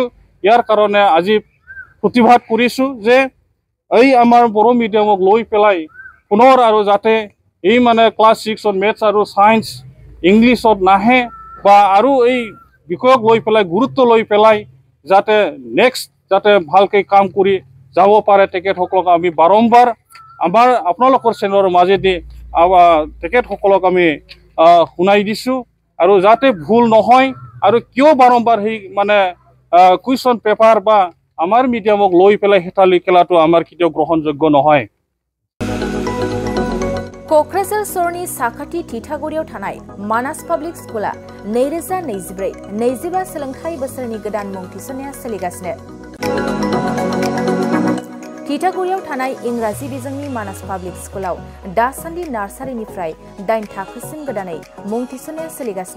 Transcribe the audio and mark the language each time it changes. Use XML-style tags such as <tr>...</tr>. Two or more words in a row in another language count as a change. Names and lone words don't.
<as>ইয়াৰ কাৰণে আজি প্ৰতিবাদ কৰিছোঁ যে এই আমাৰ বড়ো মিডিয়ামক লৈ পেলাই পুনৰ আৰু যাতে এই মানে ক্লাছ 6ত মেথছ আৰু ছায়েন্স ইংলিছত নাহে বা আৰু এই বিষয়ক লৈ পেলাই গুৰুত্ব লৈ পেলাই যাতে নেক্সট যাতে ভালকৈ কাম কৰি যাব পাৰে তেখেতসকলক আমি বাৰম্বাৰ আপোনালোকৰ চেনেলৰ মাজেদি তেখেতসকলক আমি শুনাই দিছোঁ। আৰু যাতে ভুল নহয় আৰু কিয় বাৰম্বাৰ সেই মানে</as> <en>question paper</en> <as>বা আমাৰ মিডিয়ামক লৈ পেলাই হেতালি খেলাটো আমাৰ কেতিয়াও গ্ৰহণযোগ্য নহয়।</as> <brx>क'क्राझार सरनि साखाथि थिथागुरियाव थानाय मानास पाब्लिक स्कुला 2024-25 सोलोंथाइ बोसोरनि गोदान मुं थिसननाया सोलिगासिनो। टिटागुरियाव थानाय इंराजि बिजोंनि मानास पाब्लिक स्कुलाव दासान्दि नार्सारिनिफ्राय 8 थाखोसिम गोदानै मुं थिसननाया सोलिगासिनो।</brx>